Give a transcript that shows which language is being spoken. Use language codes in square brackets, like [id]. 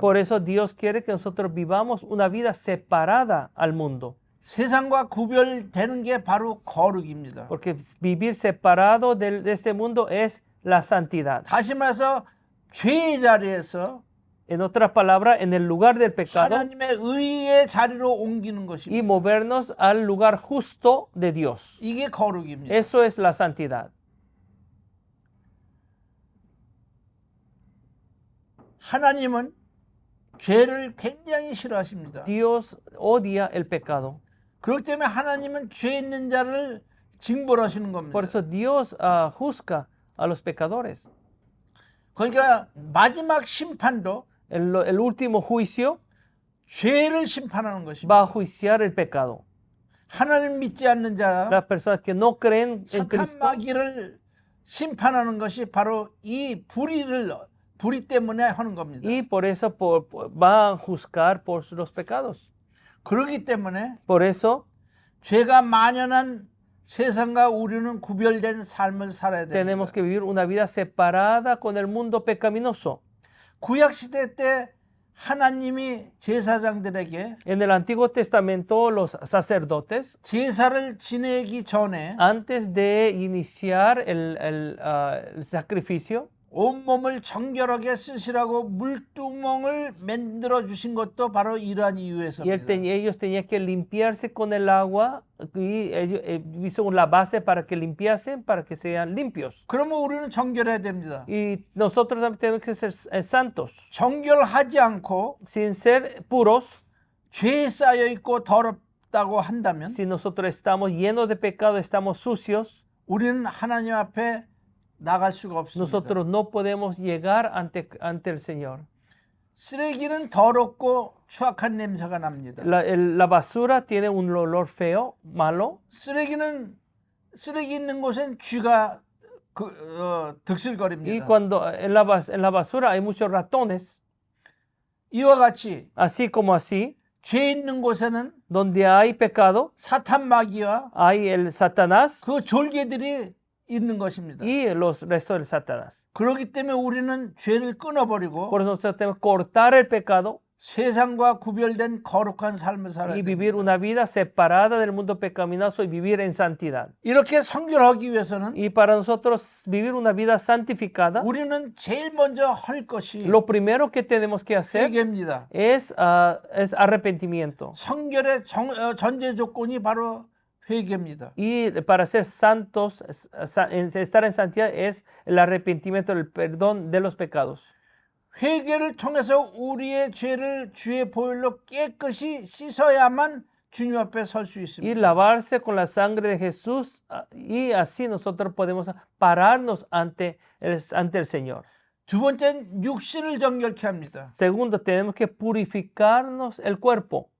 [es] Por eso Dios quiere que nosotros vivamos una vida separada al mundo. [ko] 세상과 구별되는 게 바로 거룩입니다. [es] Porque vivir separado de este mundo es la santidad. [ko] 다시 말해서 죄의 자리에서 [es] En otras palabras, en el lugar del pecado [ko] 하나님의 의의 자리로 옮기는 [es] y [ko] 것입니다. [es] movernos al lugar justo de Dios. [ko] 이게 거룩입니다. [es] Eso es la santidad. [ko] 하나님은 죄를 굉장히 싫어하십니다. [es] Dios odia el pecado. [ko] 그렇기 때문에 하나님은 죄 있는 자를 징벌하시는 겁니다. [es] Por eso Dios juzga a los pecadores. [ko] 그러니까 마지막 심판도 [es] El último juicio [ko] 죄를 심판하는 것입니다. [es] va a juiciar el pecado. [ko] 하나님 믿지 않는 자, [es] Las personas que no creen en [ko] 사탄 [es] Cristo, [ko] 마귀를 심판하는 것이 바로 이 불의 때문에 하는 겁니다. [es] y por eso va a juzgar por los pecados. [ko] 그렇기 때문에 [es] Por eso [ko] 죄가 만연한 세상과 우리는 구별된 삶을 살아야 [es] tenemos [ko] 됩니다. [es] que vivir una vida separada con el mundo pecaminoso. [ko] 구약 시대 때 하나님이 제사장들에게 [es] En el Antiguo Testamento, los sacerdotes, [ko] 제사를 지내기 전에 [es] antes de iniciar el sacrificio, [ko] 온몸을 정결하게 쓰시라고 물두멍을 만들어 주신 것도 바로 이러한 [es] y [ko] 이유에서입니다. [es] ellos tenían que limpiarse con el agua y ellos hizo la base para que limpiasen, para que sean limpios. [ko] 그러면 우리는 정결해야 됩니다. [es] Y nosotros también tenemos que ser santos, [ko] 정결하지 않고 [es] sin ser puros. [ko] 죄에 쌓여 있고 더럽다고 한다면 [es] Si nosotros estamos llenos de pecado, estamos sucios, [ko] 우리는 하나님 앞에 나갈 수가 없습니다. [es] nosotros no podemos llegar ante el Señor. [ko] 쓰레기는 더럽고 추악한 냄새가 납니다. [es] La basura tiene un olor feo, malo. [ko] 쓰레기 있는 곳엔 쥐가 [es] Y [ko] 득실거립니다. [es] cuando en la basura hay muchos ratones, [ko] 이와 같이 [es] así como así, [ko] 죄 있는 곳에는 [es] donde hay pecado, [ko] 사탄 마귀와 [es] hay el Satanás [ko] 그 졸개들이 있는 것입니다. [es] y los restos del Satanás. [ko] 그렇기 때문에 우리는 죄를 끊어버리고 [es] Por eso nosotros tenemos que cortar el pecado [ko] 세상과 구별된 거룩한 삶을 살아야 [es] y [ko] 됩니다. [es] vivir una vida separada del mundo pecaminoso y vivir en santidad. [ko] 이렇게 성결하기 위해서는 [es] Y para nosotros vivir una vida santificada, [ko] 우리는 제일 먼저 할 것이 [es] lo primero que tenemos que hacer [ko] 회개입니다. [es] es arrepentimiento. [ko] 성결의 전제 조건이 바로 회개입니다. [es] Y para ser santos, estar en santidad es el arrepentimiento, el perdón de los pecados. [ko] 회개를 통해서 우리의 죄를 주의 보혈로 깨끗이 씻어야만 주님 앞에 설 수 [es] Y [ko] 있습니다. [es] lavarse con la sangre de Jesús y así nosotros podemos pararnos ante el Señor. [ko] 두 번째는 육신을 정결케 합니다. [es] Segundo, tenemos que purificarnos el cuerpo.